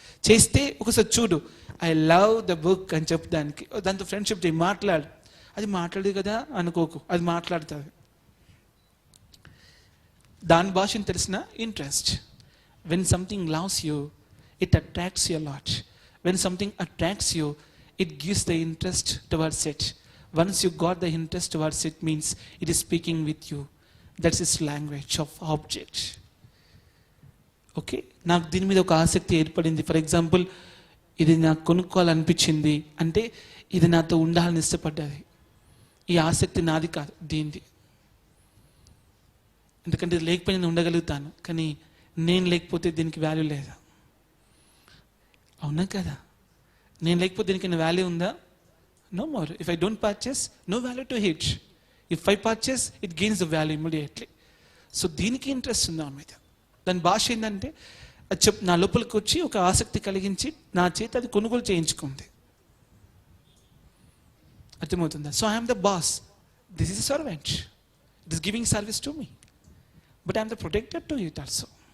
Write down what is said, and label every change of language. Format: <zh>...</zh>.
<te>చేస్తే ఒకసారి చూడు,</te> <en>I love the book</en> <te>అని చెప్పు, దాంతో ఫ్రెండ్షిప్ చేయి, మాట్లాడు. అది మాట్లాడదు కదా అనుకోకు, అది మాట్లాడుతుంది. దాని భాషను తెలిసిన interest.</te> <en>When something loves you, it attracts you lot. When something attracts you, it gives the interest towards it. Once you got the interest towards it, means it is speaking with you. That's its language of object.</en> <te>Okay, నాకు దీని మీద ఒక ఆసక్తి ఏర్పడింది. For example, ఇది నాకు కొనుక్కోవాలనిపించింది అంటే ఇది నాతో ఉండాలని ఇష్టపడ్డది. ఈ ఆసక్తి నాది కాదు, దీనిది. ఎందుకంటే ఇది లేకపోతే నేను ఉండగలుగుతాను, కానీ నేను లేకపోతే దీనికి వాల్యూ లేదా? అవునా కదా? నేను లేకపోతే దీనికి వాల్యూ ఉందా?</te> <en>No more. If I don't purchase, no value to it. If I purchase, it gains the value immediately. So</en> <te>దీనికి ఇంట్రెస్ట్ ఉందా మీద? దాని భాష ఏంటంటే అది నా లోపలికి వచ్చి ఒక ఆసక్తి కలిగించి నా చేత అది కొనుగోలు చేయించుకుంది. అర్థమవుతుందా?</te> <en>So I'm the boss, this is servant, it is giving service to me, but I'm the protected to it also.</en>